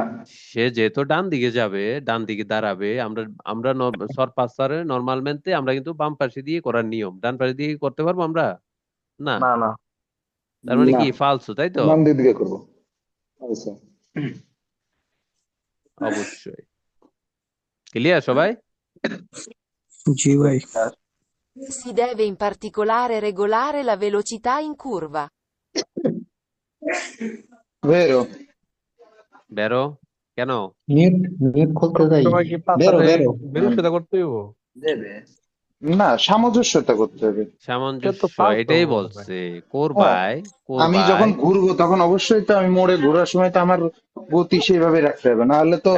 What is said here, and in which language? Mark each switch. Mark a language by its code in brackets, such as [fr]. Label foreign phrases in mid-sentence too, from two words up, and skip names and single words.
[bn] সে যেহেতু ডান দিকে যাবে, ডান দিকে দাঁড়াবে, আমরা আমরা সরপাসারে নর্মালmente আমরা কিন্তু বাম পাশে দিয়ে করার নিয়ম, ডান পাশে দিয়ে করতে পারবো আমরা? না। না না তার মানে কি ফালসো, তাই তো? বাম দিকে করবো। আচ্ছা, অবশ্যই। ক্লিয়ার সবাই? জি ভাই। [it] Si deve in particolare regolare la velocità in curva. [bn] ভেরো বেরো কেন? মিউট খুলতে যাই। তোমার কি বেরো পাশারে বেরো বিরোধিতা করতে হইব? না, সামঞ্জস্যতা করতে হবে। এটা তো সামঞ্জস্য, ফালতু এটাই ভাই। বলছে। করবাই আমি যখন ঘুরবো তখন অবশ্যই তো আমি মোড়ে ঘোরার সময় তো আমার গতি সেইভাবে রাখতে হবে, না হলে তো